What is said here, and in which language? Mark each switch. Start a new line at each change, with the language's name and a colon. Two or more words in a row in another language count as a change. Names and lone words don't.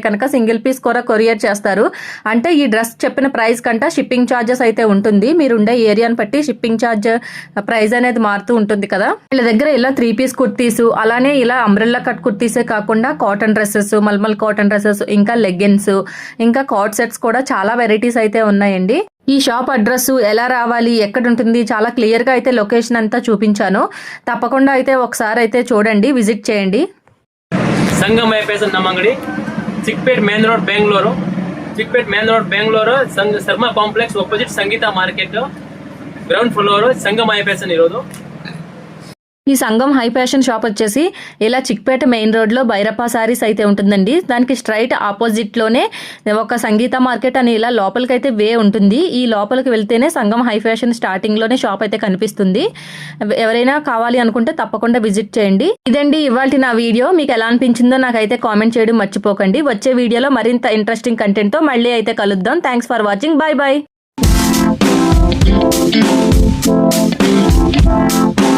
Telugu: కనుక సింగిల్ పీస్ కూడా కొరియర్ చేస్తారు అంటే ఈ డ్రెస్ చెప్పిన ప్రైస్ కంటే
English: shipping charges
Telugu: అయితే ఉంటుంది మీరు ఉండే ఏరియాని బట్టి
English: shipping charge price
Telugu: అనేది మారుతూ ఉంటుంది కదా వీళ్ళ దగ్గర ఇలా 3 పీస్ కుర్తీస్ అలానే ఇలా
English: umbrella cut
Telugu: కుర్తీసే కాకుండా
English: cotton dresses
Telugu: మల్మల్
English: cotton dresses
Telugu: ఇంకా లెగ్గిన్స్ ఇంకా
English: cord sets
Telugu: కూడా చాలా వెరైటీస్ అయితే ఉన్నాయండి ఈ
English: shop address
Telugu: ఎలా రావాలి ఎక్కడ ఉంటుంది చాలా క్లియర్ గా అయితే లొకేషన్ అంతా చూపించాను తప్పకుండా అయితే ఒకసారి అయితే చూడండి విజిట్ చేయండి
Kannada: ಸಂಗಮ ಫ್ಯಾಷನ್ ನಮ್ಮ ಅಂಗಡಿ ಚಿಕ್ಕಪೇಟ್
English: main road
Kannada: ಬೆಂಗಳೂರು ಶರ್ಮಾ ಕಾಂಪ್ಲೆಕ್ಸ್ ಆಪೋಸಿಟ್ ಸಂಗೀತ ಮಾರ್ಕೆಟ್
English: ground floor
Kannada: ಸಂಗಮ ಫ್ಯಾಷನ್ ಇರೋದು
Telugu: ఈ సంఘం హై ఫ్యాషన్ షాప్ వచ్చేసి ఇలా చిక్పేట
English: main road
Telugu: భైరప్ప సారీస్ అయితే ఉంటుందండి దానికి స్ట్రైట్ ఆపోజిట్లోనే ఒక సంగీత మార్కెట్ అని ఇలా లోపలికైతే వే ఉంటుంది ఈ లోపలికి వెళ్తేనే సంఘం హై ఫ్యాషన్ స్టార్టింగ్లోనే షాప్ అయితే కనిపిస్తుంది ఎవరైనా కావాలి అనుకుంటే తప్పకుండా విజిట్ చేయండి ఇదండి ఇవాల్టి నా వీడియో మీకు ఎలా అనిపించిందో నాకైతే కామెంట్ చేయడం మర్చిపోకండి వచ్చే వీడియోలో మరింత
English: interesting content
Telugu: మళ్ళీ అయితే కలుద్దాం
English: thanks for watching bye bye